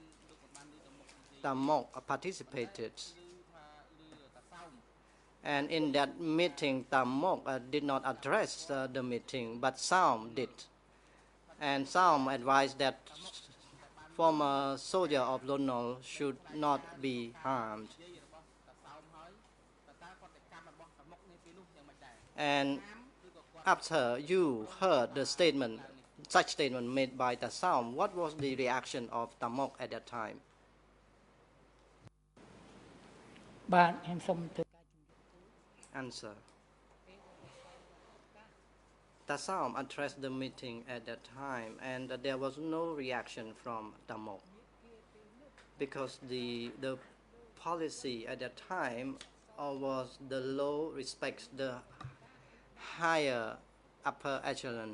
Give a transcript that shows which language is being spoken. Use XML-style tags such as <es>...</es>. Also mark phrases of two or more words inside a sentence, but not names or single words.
<en>Tamok participated, and in that meeting Tamok did not address the meeting, but Saum did, and Saum advised that former soldier of Donald should not be harmed. And after you heard the statement, such statement made by the Saum, what was the reaction of Tamok at that time?</en> <km>បាទខ្ញុំសូមធ្វើ</km> <en>Answer: the Saum addressed the meeting at that time, and there was no reaction from Tamok because the policy at that time was the low respects the higher upper echelon.</en>